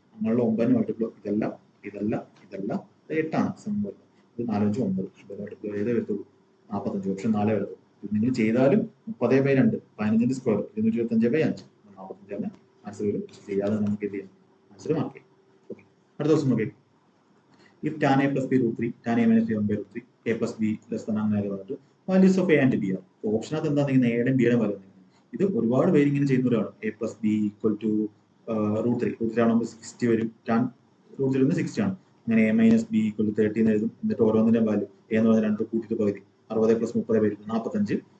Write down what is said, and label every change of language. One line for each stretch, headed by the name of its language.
Malayalam: അങ്ങനെയുള്ള 9 മൾട്ടിപ്ലോ ഇതല്ല 8 ആണ്. ഇത് 4 × 5 9 ഏതേ വരത്തുള്ളൂ? 45. ഓപ്ഷൻ 4 വരത്തുള്ളൂ. നിങ്ങൾ ചെയ്താലും 30/2 15ന്റെ സ്ക്വയർ 225/5 45 ആൻസർ വരും. ചെയ്യാതെ നമുക്ക് എന്ത് ചെയ്യാം, ആൻസർ മാർക്ക് ചെയ്യാം. ഓക്കെ, അടുത്ത ദിവസം നോക്കി.
English: If tan a plus b root 3, tan a minus b 1 by root 3, a plus b less than
Malayalam: അങ്ങനെ പറഞ്ഞിട്ട്
English: Values of A and B ആണ്.
Malayalam: ഓപ്ഷനകത്ത് എന്താ നിങ്ങൾ എയുടെയും ബിയുടെയും വാല്യൂ. ഇത് ഒരുപാട് പേര് ഇങ്ങനെ ചെയ്യുന്ന ഒരാളാണ്. A plus B equal to root 3 ആണെങ്കിൽ 60 വരും. ടാൻ റൂട്ട് 3 60 ആണ്. അങ്ങനെ A minus B equal to 30 എന്ന് എഴുതും. എന്നിട്ട് ഓരോന്നിന്റെ വാല്യൂ എ എന്ന് പറഞ്ഞാൽ 2 കൂട്ടിയിട്ട് പകുതി 60 പ്ലസ് 30 വരും 45.